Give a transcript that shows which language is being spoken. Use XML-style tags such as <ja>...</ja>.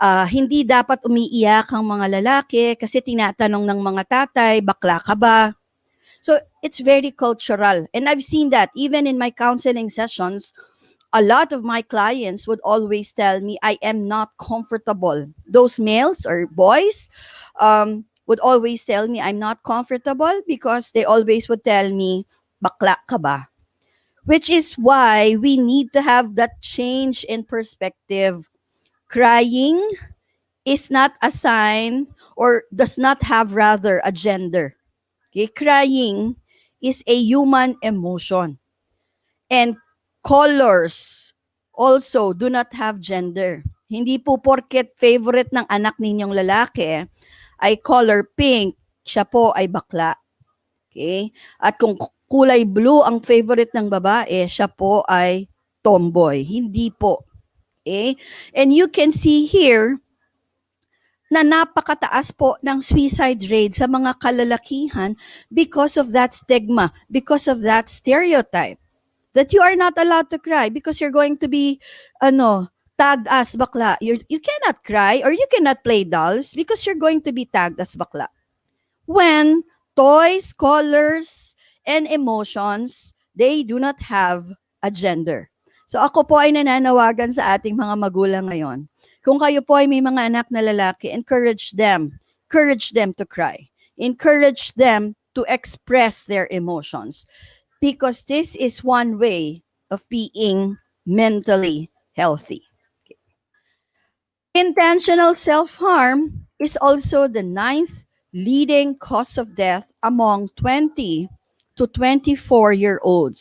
<tl>Hindi dapat umiiyak ang mga lalaki kasi tinatanong ng mga tatay, bakla ka ba?</tl> <en>So, it's very cultural. And I've seen that even in my counseling sessions. A lot of my clients would always tell me I am not comfortable. Those males or boys would always tell me I'm not comfortable because they always would tell me,</en> <tl>bakla ka ba?</tl> <en>Which is why we need to have that change in perspective. Crying is not a sign or does not have rather a gender. Okay? Crying is a human emotion. And colors also do not have gender.</en> <tl>Hindi po porket favorite ng anak ninyong lalaki ay color pink, siya po ay bakla. Okay? At kung kulay blue ang favorite ng babae, siya po ay tomboy. Hindi po. Okay?</tl> <en>And you can see here</en> <tl>na napakataas po ng suicide rate sa mga kalalakihan</tl> <en>because of that stigma, because of that stereotype that you are not allowed to cry because you're going to be tagged as bakla. You cannot cry or you cannot play dolls because you're going to be tagged as bakla. When toys, colors, and emotions, they do not have a gender.</en> <tl>So ako po ay nananawagan sa ating mga magulang ngayon. Kung kayo po ay may mga anak na lalaki,</tl> <en>encourage them. Encourage them to cry. Encourage them to express their emotions. Because this is one way of being mentally healthy. Intentional self-harm is also the ninth leading cause of death among 20 to 24-year-olds.</en>